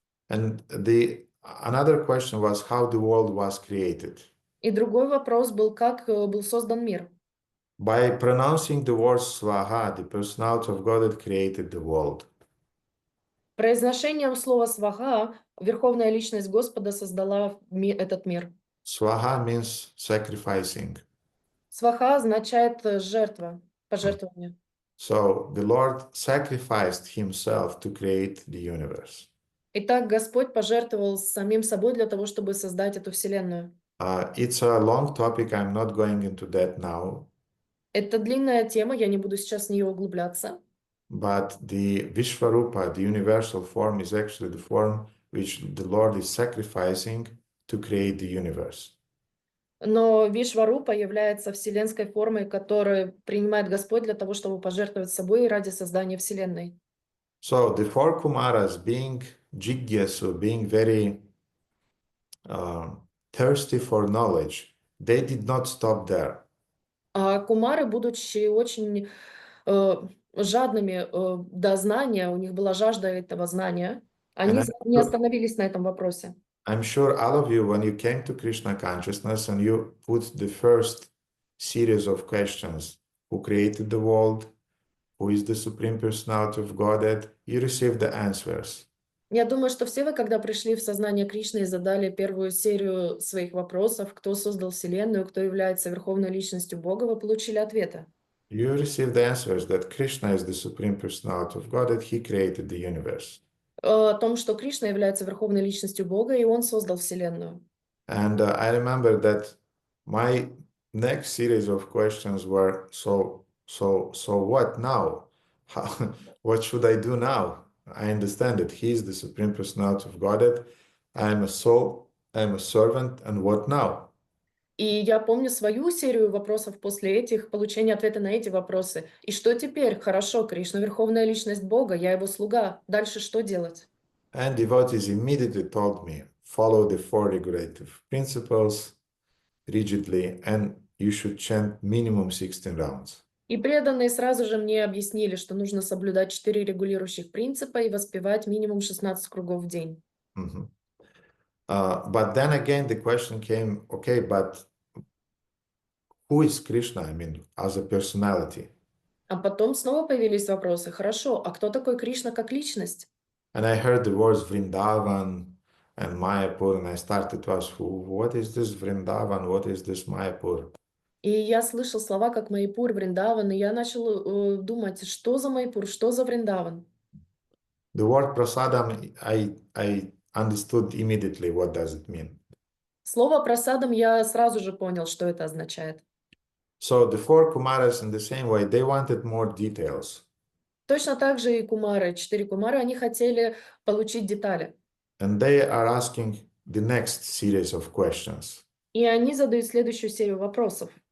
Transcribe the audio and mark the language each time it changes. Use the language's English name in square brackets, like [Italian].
[English] And another question was how the world was created. [Russian] И другой вопрос был, как был создан мир. [English] By pronouncing the word Swaha, the personality of God created the world. [Russian] Произношением слова «сваха» Верховная Личность Господа создала этот мир. [English] Swaha means sacrificing. [Russian] Сваха означает жертва, пожертвование. [English] So the Lord sacrificed himself to create the universe. [Russian] Итак, Господь пожертвовал самим собой для того, чтобы создать эту вселенную. [English] It's a long topic. I'm not going into that now. [Russian] Это длинная тема, я не буду сейчас в нее углубляться. [English] But the Vishvarupa, the universal form, is actually the form which the Lord is sacrificing to create the universe. [Russian] Но Вишварупа является вселенской формой, которую принимает Господь для того, чтобы пожертвовать собой ради создания вселенной. [English] So the four Kumaras, being jigyasu, being very thirsty for knowledge, they did not stop there. [Russian] А кумары, будучи очень э, жадными до знания, у них была жажда этого знания, они [English] And [Russian] не остановились на этом вопросе. [English] I'm sure all of you, when you came to Krishna consciousness and you put the first series of questions, who created the world, who is the Supreme Personality of Godhead, you received the answers. [Russian] Я думаю, что все вы, когда пришли в сознание Кришны и задали первую серию своих вопросов, кто создал Вселенную, кто является Верховной Личностью Бога, вы получили ответы. [English] You received the answers that Krishna is the Supreme Personality of Godhead, he created the universe. [Russian] О том, что Кришна является Верховной Личностью Бога, и Он создал Вселенную. [English] And I remember that my next series of questions were, so what now? What should I do now? I understand that he is the Supreme Personality of Godhead. I am a soul, I am a servant, and what now? [Russian] И я помню свою серию вопросов после этих, получения ответа на эти вопросы. И что теперь? Хорошо, Кришна — Верховная Личность Бога, я Его слуга. Дальше что делать? [English] And devotees immediately told me, follow the four regulative principles rigidly, and you should chant minimum 16 rounds. [Russian] И преданные сразу же мне объяснили, что нужно соблюдать 4 регулирующих принципа и воспевать минимум 16 кругов в день. Mhm. [English] But then again, the question came, okay, but who is Krishna? I mean, as a personality. [Russian] А потом снова появились вопросы. Хорошо, а кто такой Кришна как личность? [English] And I heard the words Vrindavan and Mayapur, and I started to ask, what is this Vrindavan? What is this Mayapur? [Russian] И я слышал слова как Майпур, Вриндаван, и я начал думать, что за Майпур, что за Вриндаван? [English] The word prasadam, I understood immediately what does it mean. [Russian] Слово просадом я сразу же понял, что это означает. [English] So the four Kumaras in the same way, they wanted more details. [Russian] Точно так же и кумары, 4 кумары, они хотели получить детали. [English] And they are asking the next series of questions. [Russian] И они задают следующую серию вопросов.